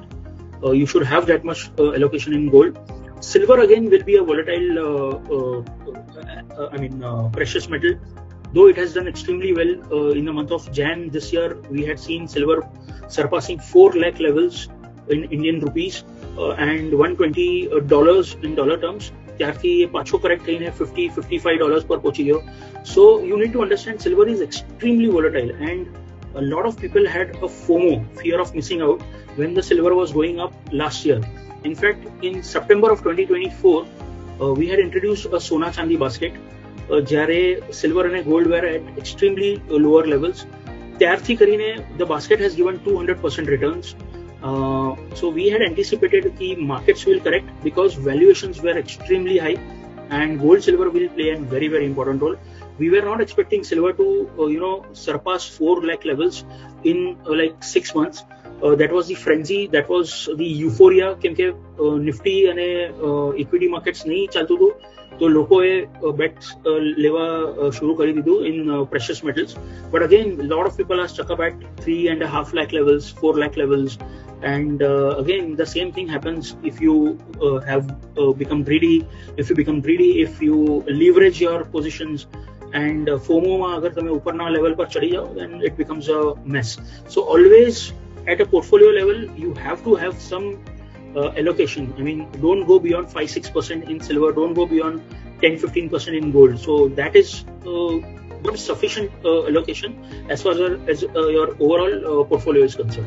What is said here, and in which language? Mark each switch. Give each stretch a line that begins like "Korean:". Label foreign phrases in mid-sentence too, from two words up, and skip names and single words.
English: You should have that much allocation in gold. Silver again will be a volatile, precious metal. Though it has done extremely well in the month of Jan this year, we had seen silver surpassing 4 lakh levels in Indian rupees and $120 in dollar terms.
Gujarati: ત્યારથી પાછો કરેક્ટ થઈને $50-55 પર પહોંચી ગયો.
English: So you need to understand silver is extremely volatile, and a lot of people had a FOMO, fear of missing out, when the silver was going up last year. In fact, in September of 2024, we had introduced a Sona Chandi basket, જ્યારે silver and gold were at extremely lower levels.
Gujarati: ત્યારથી કરીને
English: the basket has given 200% returns. So we had anticipated the markets will correct because valuations were extremely high, and gold silver will play a very, very important role. We were not expecting silver to surpass 4 lakh levels in like 6 months. That was the frenzy, that was the euphoria,
Gujarati: કેમકે નિફ્ટી અને
English: equity markets
Gujarati: નહીં ચાલતું હતું, તો લોકોએ બેટ્સ લેવા શરૂ કરી દીધું
English: in precious metals. But again, a lot of people are stuck up at 3.5 lakh levels, 4 lakh levels. And again, the same thing happens if you have become greedy. If you leverage your positions, and FOMO
Gujarati: માં અગર તમે ઉપરના
English: લેવલ
Gujarati: પર ચડી જાઓ,
English: then it becomes a mess. So always at a portfolio level, you have to have some allocation. I mean, don't go beyond 5-6% in silver, don't go beyond 10-15% in gold. So that is good sufficient allocation as far as your overall portfolio is concerned.